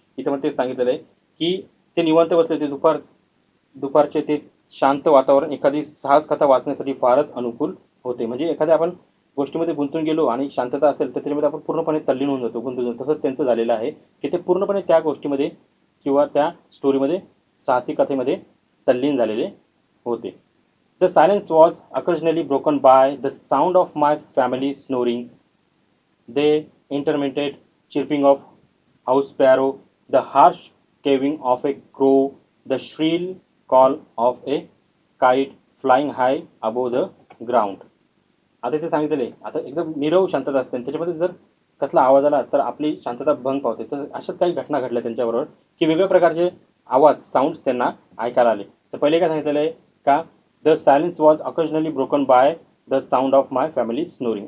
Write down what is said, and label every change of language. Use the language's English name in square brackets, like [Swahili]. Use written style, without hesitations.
[Marathi] इथं पण तेच सांगितलेलं आहे की ते निवांत बसले ते दुपारचे ते शांत वातावरण एखादी साहस कथा वाचण्यासाठी फारच अनुकूल होते. म्हणजे एखाद्या आपण गोष्टीमध्ये गुंतून गेलो आणि शांतता असेल तर त्याच्यामध्ये आपण पूर्णपणे तल्लीन होऊन जातो, गुंतून जातो. तसंच त्यांचं झालेलं आहे की ते पूर्णपणे त्या गोष्टीमध्ये किंवा त्या स्टोरीमध्ये साहसी कथेमध्ये तल्लीन झालेले होते. [English] The silence was occasionally broken by the sound of my family snoring, the intermittent chirping of house sparrow, the harsh cawing of a crow, the shrill call of a kite flying high above the ground. [Marathi] आता ते सांगितले आता एकदम नीरव शांतता असते आणि त्याच्यामध्ये जर कसला आवाज आला तर आपली शांतता भंग पावते. तर अशाच काही घटना घडल्या त्यांच्याबरोबर की वेगवेगळ्या प्रकारचे आवाज साऊंड्स त्यांना ऐकायला आले. तर पहिले काय सांगितलेलं आहे का [English] The silence was occasionally broken by the sound of my family snoring.